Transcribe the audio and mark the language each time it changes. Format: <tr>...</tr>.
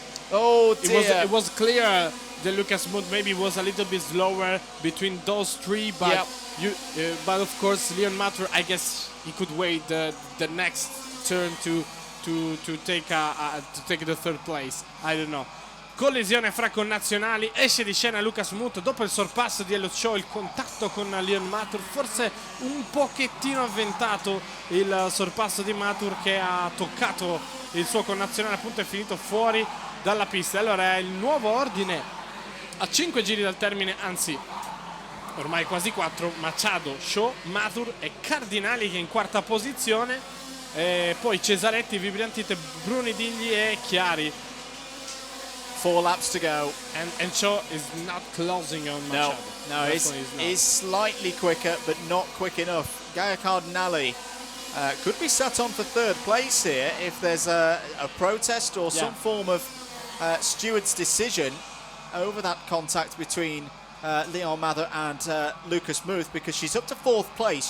<en>Oh dear. It was clear that Lucas Muth maybe was a little bit slower between those three, but but of course Leon Mather, I guess he could wait the next turn to take the third place. I don't know.</en> <it>Collisione fra connazionali, esce di scena Lucas Muth dopo il sorpasso di Elliott Shaw, il contatto con Leon Mather, forse un pochettino avventato il sorpasso di Mather, che ha toccato il suo connazionale, appunto è finito fuori dalla pista. Allora è il nuovo ordine a 5 giri dal termine, anzi ormai quasi 4, Machado, Shaw, Mather e Cardinali che è in quarta posizione, e poi Cesaretti, Vibrantite, Bruni, Digli e Chiari.</it> <en>4 laps to go, and Shaw is not closing on Machado. No, he's slightly quicker, but not quick enough. Gaia Cardinali could be set on for third place here if there's a protest or some form of steward's decision over that contact between Leon Mather and Lucas Muth, because she's up to fourth place.</en>